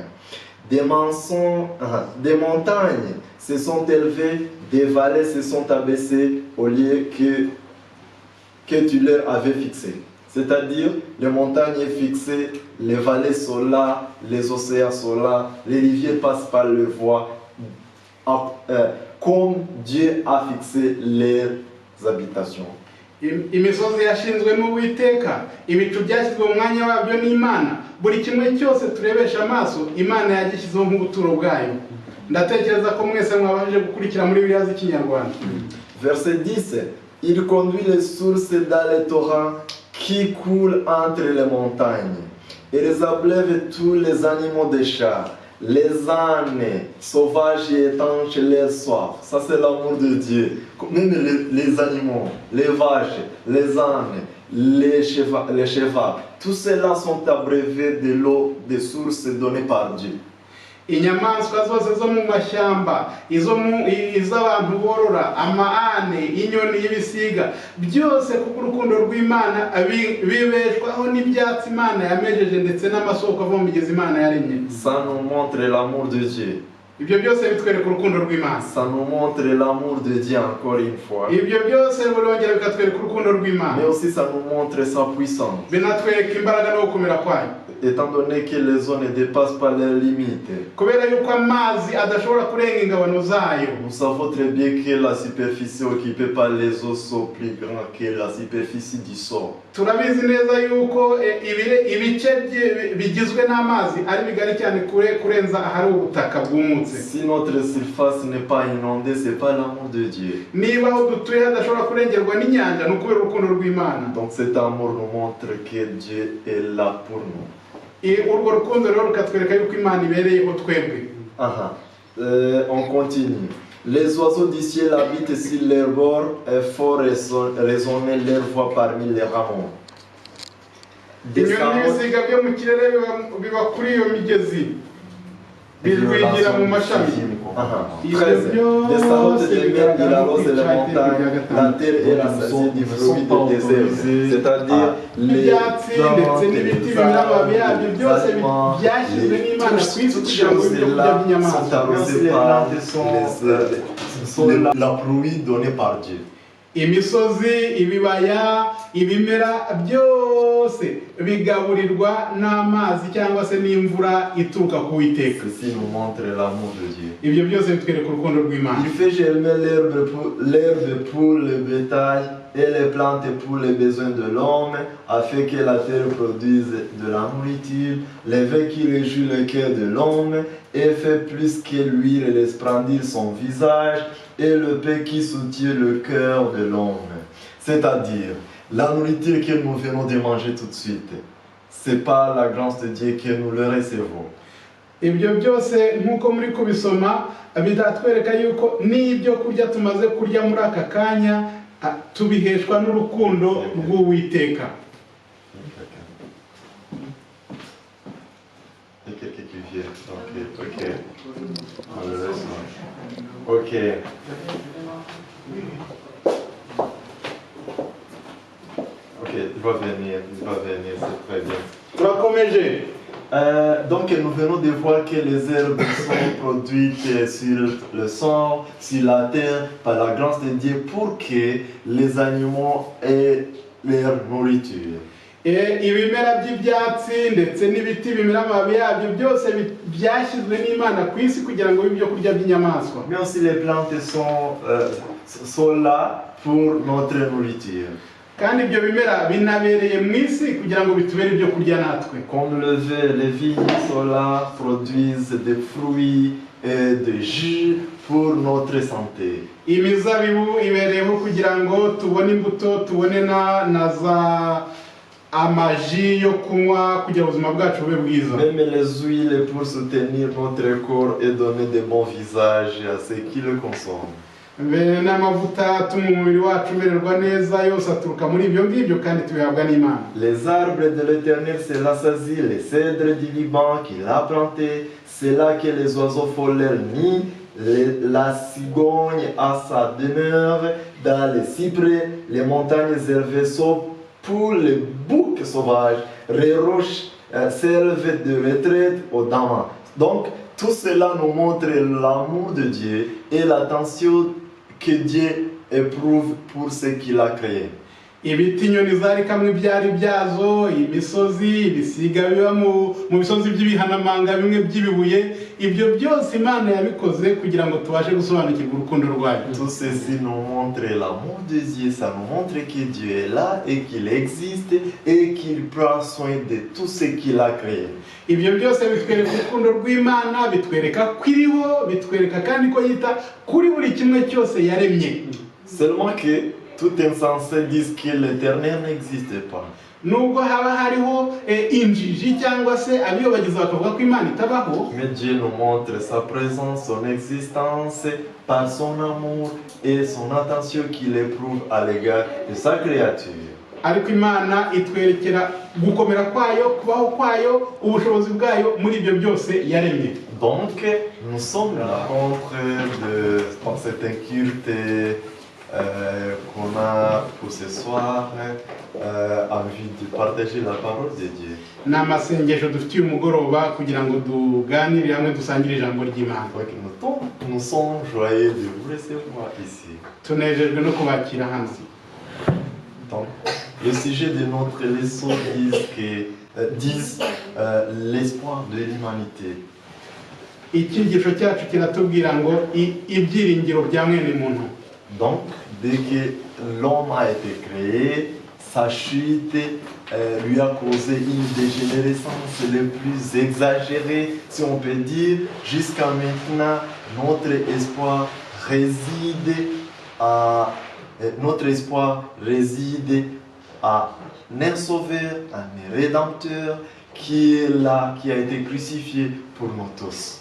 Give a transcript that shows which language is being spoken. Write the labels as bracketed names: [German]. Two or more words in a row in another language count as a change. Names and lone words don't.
[French] Des montagnes se sont élevées, des vallées se sont abaissées au lieu que tu leur avais fixé. C'est-à-dire, les montagnes sont fixées, les vallées sont là, les océans sont là, les rivières passent par leur voie, comme Dieu a fixé leurs habitations. [Kinyarwanda] Imisozi yashinzwe n'Uwiteka, ibicu byashyizwe mu mwanya wabyo n'Imana. Buri kimwe cyose turebesha amaso, Imana yagishyizeho nk'ubuturo bwayo. Ndatekereza ko mwese mwabashije gukurikira muri Bibiliya z'Ikinyarwanda. [French] Verset 10. Il conduit les sources dans les torrents qui coulent entre les montagnes. Il les abreuve tous les animaux des champs. Les ânes sauvages et étanches leur soif. Ça, c'est l'amour de Dieu. Même les animaux, les vaches, les ânes, les chevaux, tous ceux-là sont abreuvés de l'eau des sources données par Dieu. [Kinyarwanda] Inyamaswa zose zo mu mashyamba, iz'abantu borora, amaane, inyoni y'ibisiga, byose kubw'urukundo rw'Imana bibeshwaho n'ibyatsi Imana yamejeje ndetse n'amasoko ava mu migezi Imana yaremye. [French] Ça nous montre l'amour de Dieu. [Kinyarwanda] Ibyo byose bitwereka urukundo rw'Imana. [French] Ça nous montre l'amour de Dieu encore une fois. [Kinyarwanda] Ibyo byose birongera bikatwereka urukundo rw'Imana. [French] Mais aussi ça nous montre sa puissance. [Kinyarwanda] Binatwereka imbaraga no gukomera kwayo. [French] Étant donné que les eaux ne dépassent pas leurs limites. [Kinyarwanda] Kubera yuko amazi adashobora kurenga ingabano zayo. [French] Nous savons très bien que la superficie occupée par les eaux sont plus grandes que la superficie du sol. [Kinyarwanda] Turabizi neza yuko ibice bigizwe n'amazi ari bigari cyane kurenza ahari ubutaka bwumutse. [French] Si notre surface n'est pas inondée, c'est pas l'amour de Dieu. [Kinyarwanda] Niba aho dutuye hadashobora kurengerwa n'inyanja, ni ukubera urukundo rw'Imana. [French] Donc cet amour nous montre que Dieu est là pour nous. [Kinyarwanda] Urwo rukundo rero rukatwereka yuko Imana ibereyeho twebwe. [French] On continue. Les oiseaux du ciel habitent sur leurs bords et font résonner leur voix parmi les rameaux. [Kinyarwanda] Inyoni n'ibisiga byo mu kirere biba kuri iyo migezi, bijwigira mu mashami. [French] 13. Des salades de mer, il arrose les montagnes, la terre est rassasiée du fruit de tes œuvres. C'est-à-dire les plantes, les aliments, toutes choses-là sont arrosées par la pluie donnée par Dieu. [Kinyarwanda] Imisozi, ibibaya, ibimera byose bigaburirwa n'amazi cyangwa se n'imvura ituruka ku Uwiteka. [French] Ceci nous montre l'amour de Dieu. [Kinyarwanda] Ibyo byose bitwereka urukundo rw'Imana. [French] Il fait germer l'herbe pour le bétail et les plantes pour les besoins de l'homme, afin que la terre produise de la nourriture, les vins qui réjouit le cœur de l'homme, et fait plus que l'huile resplendir son visage, et le pain qui soutient le cœur de l'homme. C'est-à-dire, la nourriture que nous venons de manger tout de suite, c'est par la grâce de Dieu que nous le recevons. [Kinyarwanda] Ibyo byose nk'uko muri kubisoma bidatwereka yuko n'ibyo kurya tumaze kurya muri aka kanya tubiheshwa n'urukundo rw'Uwiteka. [French] Il y a quelqu'un qui vient. Ok. On le laisse là. Ok. Ok, il va venir, c'est très bien. [Kinyarwanda] Turakomeje. [French] Donc nous venons de voir que les herbes sont produites sur le sol, sur la terre, par la grâce de Dieu pour que les animaux aient leur nourriture. [Kinyarwanda] Ibimera by'ibyatsi ndetse n'ibiti bimera amababi yabyo byose byashyizwe n'Imana ku isi kugira ngo bibe ibyo kurya by'inyamaswa. [French] Mais aussi les plantes sont là pour notre nourriture. [Kinyarwanda] Kandi ibyo bimera binabereye mu isi kugira ngo bitubere ibyo kurya natwe. [French] Comme les vignes sont là, produisent des fruits et des jus pour notre santé. [Kinyarwanda] Imizabibu ibereyeho kugira ngo tubone imbuto, tubone na za amaji yo kunywa kugira ubuzima bwacu bube bwiza. [French] Même les huiles pour soutenir notre corps et donner de bons visages à ceux qui le consomment. [Kinyarwanda] N'amavuta atuma umubiri wacu umererwa neza yose aturuka muri ibyo ngibyo kandi tubihabwa n'Imana. [French] Les arbres de l'Éternel, c'est l'assasie, les cèdres du Liban qu'il a plantés, c'est là que les oiseaux font leur nid, la cigogne a sa demeure dans les cyprès, les montagnes élevées sont pour les boucs sauvages, les roches servent de retraite aux dames. Donc, tout cela nous montre l'amour de Dieu et l'attention que Dieu éprouve pour ce qu'il a créé. [Kinyarwanda] Ibiti inyoni zarikamwe ibyari byazo, imisozi, ibisiga biba mu bisozi by'ibihanamanga bimwe by'ibibuye, ibyo byose Imana yabikoze kugira ngo tubashe gusobanukirwa urukundo rwayo. [French] Tout ceci nous montre l'amour de Dieu, ça nous montre que Dieu est là et qu'il existe et qu'il prend soin de tout ce qu'il a créé. [Kinyarwanda] Ibyo byose bitwereka urukundo rw'Imana, bitwereka ko iriho, bitwereka kandi ko yita kuri buri kimwe cyose yaremye. [French] Seulement que tout insensé disent que l'Éternel n'existe pas. [Kinyarwanda] Nubwo haba hariho injiji cyangwa se abiyobagiza bakavuga ko Imana itabaho, [French] Mais Dieu nous montre sa présence, son existence par son amour et son attention qu'il éprouve à l'égard de sa créature. [Kinyarwanda] ariko Imana itwerekera gukomera kwayo, kubaho kwayo, ubushobozi bwayo muri ibyo byose yaremye. [French] Donc, nous sommes là contre cette inculte qu'on a pour ce soir, envie de partager la parole de Dieu. [Kinyarwanda] Ni amasengesho dufitiye umugoroba kugira ngo tuganire hamwe dusangire ijambo ry'Imana. [French] Donc, nous sommes joyeux de vous recevoir ici. [Kinyarwanda] Tunejejwe no kubakira hano. [French] Donc, le sujet de notre leçon dit l'espoir de l'humanité. [Kinyarwanda] Icyigisho cyacu kiratubwira ngo ibyiringiro bya mwene muntu. [French] Donc, dès que l'homme a été créé, sa chute lui a causé une dégénérescence le plus exagérée, si on peut dire. Jusqu'à maintenant, notre espoir réside à un sauveur, un rédempteur qui est là, qui a été crucifié pour nous tous.